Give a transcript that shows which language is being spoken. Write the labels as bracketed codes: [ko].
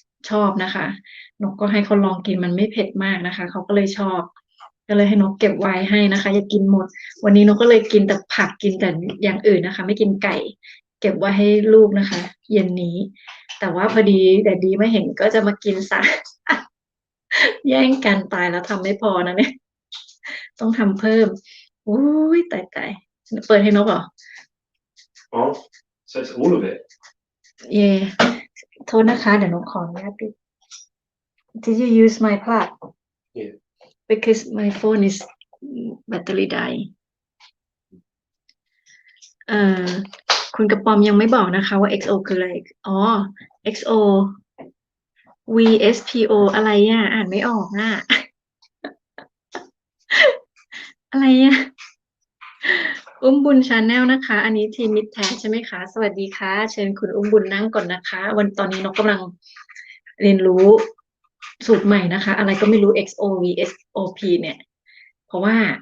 [th] ชอบนะคะนกก็ให้เขาลองกินมันไม่เผ็ดมากนะคะเขาก็เลยชอบก็เลยให้นกเก็บไว้ให้นะคะอย่ากินหมดวันนี้นกก็เลยกินแต่ผักกินแต่อย่างอื่นนะคะไม่กินไก่เก็บไว้ให้ลูกนะคะเย็นนี้แต่ว่าพอดีแต่ดีไม่เห็นก็จะมากินซะ แย่งกันตายแล้วทำไม่พอนะเนี่ยต้องทำเพิ่มอุ้ยตายเปิดให้นกเหรอ [en] Oh, so it's all of it. [th] เย่โทษนะคะเดี๋ยวนกขออนุญาตปิด [en] Did you use my plug? Yeah. Because my phone is battery die. [th] เอ่อคุณกระปอมยังไม่บอกนะคะว่า XO คืออะไร อ๋อ XO VSPO อะไรอ่ะ อ่านไม่ออกอ่ะ อะไรอ่ะ อุ้มบุญชาแนลนะคะ อันนี้ทีมมิตรแท้ใช่ไหมคะ สวัสดีค่ะ เชิญคุณอุ้มบุญนั่งก่อนนะคะ วันตอนนี้นกกำลังเรียนรู้สูตรใหม่นะคะ อะไรก็ไม่รู้ XO VSOP เนี่ย เพราะว่า